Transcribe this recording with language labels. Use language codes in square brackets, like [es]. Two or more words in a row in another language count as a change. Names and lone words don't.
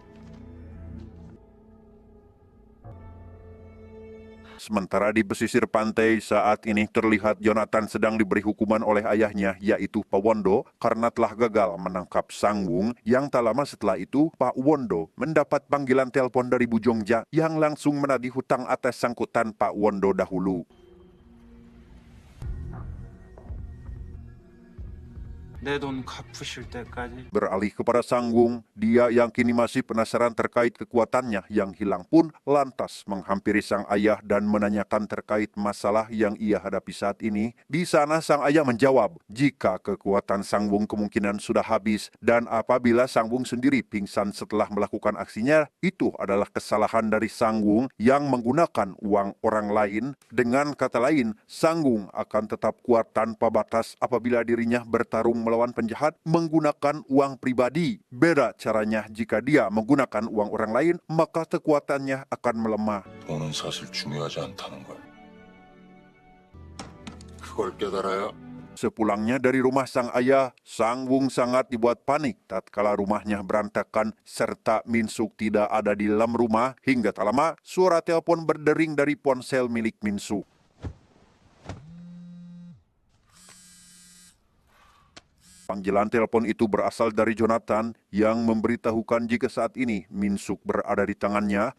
[id] Sementara di pesisir pantai saat ini terlihat Jonathan sedang diberi hukuman oleh ayahnya, yaitu Pak Wondo, karena telah gagal menangkap Sanggung. Yang tak lama setelah itu, Pak Wondo mendapat panggilan telepon dari Bu Jongja yang langsung menagih hutang atas sangkutan Pak Wondo dahulu. [ko] 내 돈 갚으실 때까지. [id] Beralih kepada Sanggung, dia yang kini masih penasaran terkait kekuatannya yang hilang pun lantas menghampiri sang ayah dan menanyakan terkait masalah yang ia hadapi saat ini. Di sana sang ayah menjawab jika kekuatan Sanggung kemungkinan sudah habis, dan apabila Sanggung sendiri pingsan setelah melakukan aksinya, itu adalah kesalahan dari Sanggung yang menggunakan uang orang lain. Dengan kata lain, Sanggung akan tetap kuat tanpa batas apabila dirinya bertarung melawan penjahat menggunakan uang pribadi. Beda caranya jika dia menggunakan uang orang lain, maka kekuatannya akan melemah. [ko] 돈은 사실 중요하지 않다는 걸. 그걸 깨달아야 [id] Sepulangnya dari rumah sang ayah, Sanggung sangat dibuat panik tatkala rumahnya berantakan serta Minsuk tidak ada di dalam rumah. Hingga tak lama, suara telepon berdering dari ponsel milik Minsuk. Panggilan telepon itu berasal dari Jonathan yang memberitahukan jika saat ini Minsuk berada di tangannya.